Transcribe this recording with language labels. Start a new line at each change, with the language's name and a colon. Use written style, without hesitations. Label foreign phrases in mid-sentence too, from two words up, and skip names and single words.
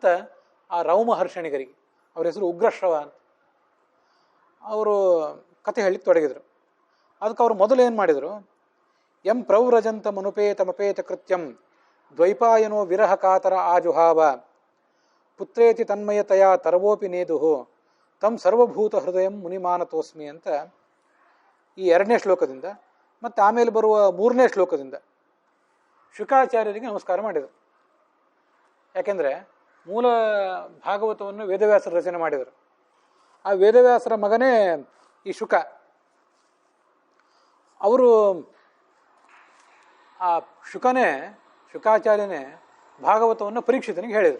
Kannada: ಆ ರೌಮಹರ್ಷಣಿಗರಿಗೆ, ಅವ್ರ ಹೆಸರು ಉಗ್ರಶ್ರವ ಅಂತ, ಅವರು ಕಥೆ ಹೇಳಲಿಕ್ಕೆ ತೊಡಗಿದ್ರು. ಅದಕ್ಕೆ ಅವರು ಮೊದಲು ಏನು ಮಾಡಿದರು?
Sanskrit: ಎಂ ಪ್ರವ್ರಜಂತ ಮನುಪೇತಮಪೇತ ಕೃತ್ಯಂ ದ್ವೈಪಾಯನೋ ವಿರಹ ಕಾತರ ಆಜುಹಾವ ಪುತ್ರೇತಿ ತನ್ಮಯತೆಯ ತರವೋಪಿ ನೇದುಹು ತಂ ಸರ್ವಭೂತ ಹೃದಯಂ ಮುನಿಮಾನತೋಸ್ಮಿ
Kannada: ಅಂತ ಈ 2ನೇ ಶ್ಲೋಕದಿಂದ ಮತ್ತು ಆಮೇಲೆ ಬರುವ 3ನೇ ಶ್ಲೋಕದಿಂದ ಶುಕಾಚಾರ್ಯರಿಗೆ ನಮಸ್ಕಾರ ಮಾಡಿದರು. ಯಾಕೆಂದರೆ ಮೂಲ ಭಾಗವತವನ್ನು ವೇದವ್ಯಾಸರು ರಚನೆ ಮಾಡಿದರು. ಆ ವೇದವ್ಯಾಸರ ಮಗನೇ ಈ ಅವರು ಆ ಶುಕಾಚಾರ್ಯನೇ ಭಾಗವತವನ್ನು ಪರೀಕ್ಷಿತನಿಗೆ ಹೇಳಿದರು.